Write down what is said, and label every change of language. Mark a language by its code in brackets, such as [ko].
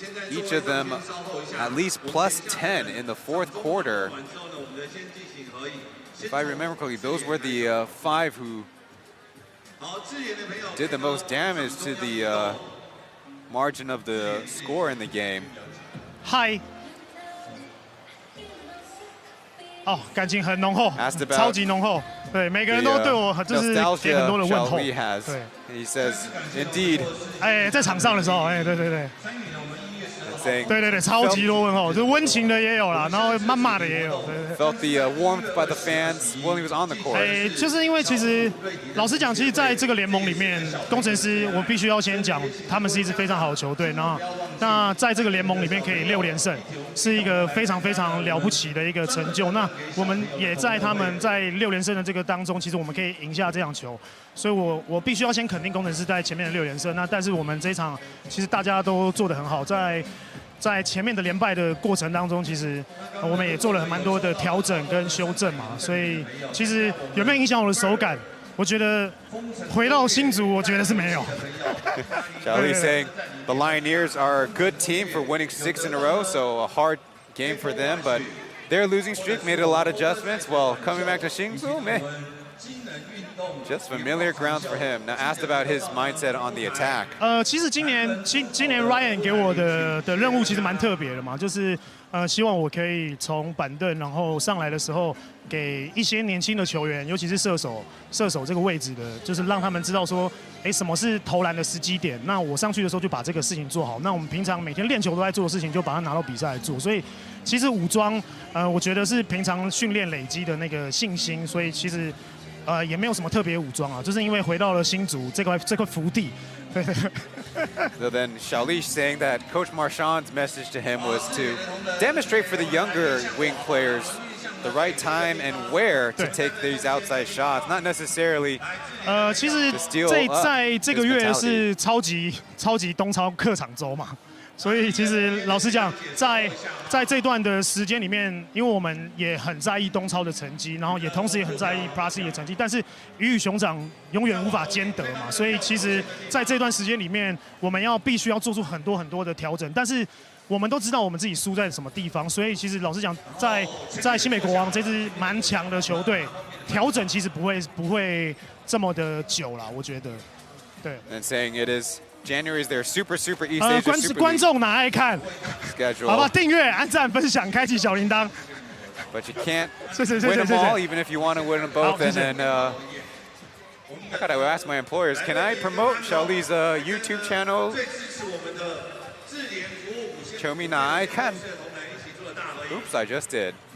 [en] Each of them at least plus 10 in the 4th quarter. If I remember correctly, those were the 5 who did the most damage to the margin of the score in the game. [zh] 嗨。哦，感情很浓厚，超级浓厚。对，每个人都对我就是给很多的问候。对 [en] ，He says, indeed. [zh] 哎，在场上的时候，哎，对对对。对对对，超级多问候，就温情的也有啦，然后谩骂的也有。对 [en] Felt the warmth by the fans when he was on the court. [zh] 哎，就是因为其实老实讲，其实在这个联盟里面，工程师我必须要先讲，他们是一支非常好的球队。那在这个联盟里面可以6连胜，是一个非常非常了不起的一个成就。那我们也在他们在6连胜的这个当中，其实我们可以赢下这场球。所以我必须要先肯定工程师在前面的6连胜。那但是我们这一场其实大家都做得很好，在前面的连败的过程当中，其实我们也做了蛮多的调整跟修正嘛，所以其实有没有影响我的手感？我觉得回到新竹，我觉得是没有。 [en] Charlie saying the Lioneers are a good team for winning 6 in a row, so a hard game for them, but their losing streak made a lot of adjustments. Well, coming back to Hsinchu, man. Just familiar grounds for him. Now asked about his mindset on the attack. [zh] 其实今年 Ryan 给我的任务其实蛮特别的嘛，就是希望我可以从板凳然后上来的时候，给一些年轻的球员，尤其是射手这个位置的，就是让他们知道说，哎，什么是投篮的时机点。那我上去的时候就把这个事情做好。那我们平常每天练球都在做的事情，就把它拿到比赛来做。所以其实武装，我觉得是平常训练累积的那个信心。所以其实。也没有什么特别武装啊，就是因为回到了新竹这块福地。 [en] So then Shalish saying that Coach Marchand's message to him was to demonstrate for the younger wing players the right time and where to take these outside shots, not necessarily. [zh] 其实在这个月是超级东超客场周嘛。所以其实老实讲，在这段的时间里面，因为我们也很在意东超的成绩，然后也同时也很在意 Plus 的成绩，但是鱼与熊掌永远无法兼得嘛。所以其实在这段时间里面，我们必须要做出很多的调整，但是我们都知道我们自己输在什么地方，所以其实老实讲，在新美国王这支蛮强的球队，调整其实不会这么的久啦，我觉得，对。 [en] And saying it is. January is their super East Asia [zh] 观众哪爱看 [en] schedule. [zh] 好吧，订阅、按赞、分享、开启小铃铛。 [en] But you can't win them all, even if you want to win them both. And then I gotta ask my employers, can I promote Shali's YouTube channel? [zh] 球迷哪爱看 Oops, I just did.